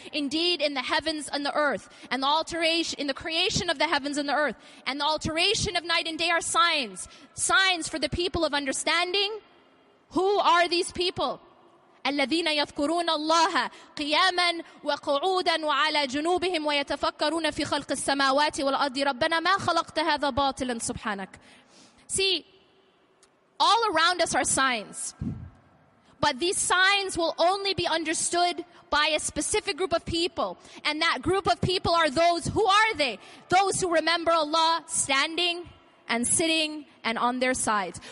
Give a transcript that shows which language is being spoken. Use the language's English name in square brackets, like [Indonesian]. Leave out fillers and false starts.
[English] Indeed, in the heavens and the earth, and the alteration, in the creation of the heavens and the earth, and the alteration of night and day are signs for the people of understanding. Who are these people? [Arabic] الذين يذكرون الله قياما وقعودا وعلى جنوبهم ويتفكرون في خلق السماوات والأرض ربنا ما خلقت هذا باطلا سبحانك. [English] See, all around us are signs, but these signs will only be understood by a specific group of people, and that group of people are those, who are they? Those who remember Allah standing and sitting and on their sides.